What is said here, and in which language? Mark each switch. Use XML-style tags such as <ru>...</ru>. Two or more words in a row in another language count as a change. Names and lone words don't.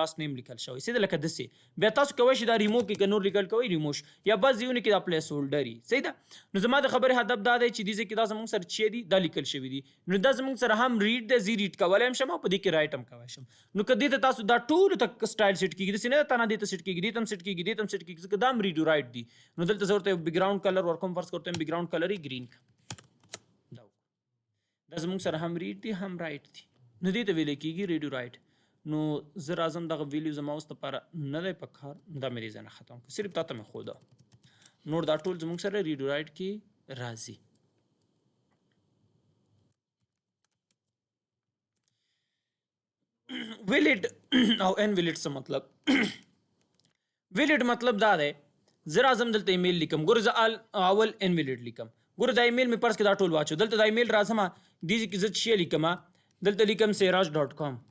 <ps>لاست نیم لیکل شوی سیده لکه داسې بیا تاسو کولی شئ دا ریمو کې که نور لیکل کوئ ریمو یا بعض ځایونو کې دا</ps> <en>place holder</en> <ps>وي صحیح ده نو زما د خبرې هدف دا دی چې دې ځای کې دا زموږ سره چې دي دا لیکل شوي دي نو دا زموږ سره هم ریډ دی زه ریډ کولی هم شم او په دې کې رایټ هم کولی شم نو که دې ته تاسو دا ټولو ته سټایل سیټ کېږي داسې نه ده تنه دې ته سیټ کېږي دې ته هم سیټ کېږي دې ته هم سیټ کېږي ځکه دا هم ریډ او رایټ دي نو دلته زه ورته</ps> <en>background color</en> <ps>ورکوم</ps> <ur>فرض کرتے ہیں</ur> <en>background color</en> <ur>ہی گرین</ur> <ps>دا زموږ سره هم ریډ دی هم رایټ دی نو دې ته ویلی کېږي ریډ او رایټ نو زه راځم دغه ویلیو زما اوس دپاره نه دی په کار دا مې دې ځای نه ختم کړه صرف تا ته مې ښوده نور دا ټول زموږ سره ریډ او رایټ کې راځي ویلیډ او ان ویلیډ څه مطلب ویلیډ مطلب دا دی زه راځم دلته ایمیل لیکم ګوره زه اول انویلیډ لیکم ګوره دا ایمیل مې پرس کې دا ټول واچو دلته دا ایمیل راځم دې کې زه شی لیکم دلته لیکم سیراج.com</ps>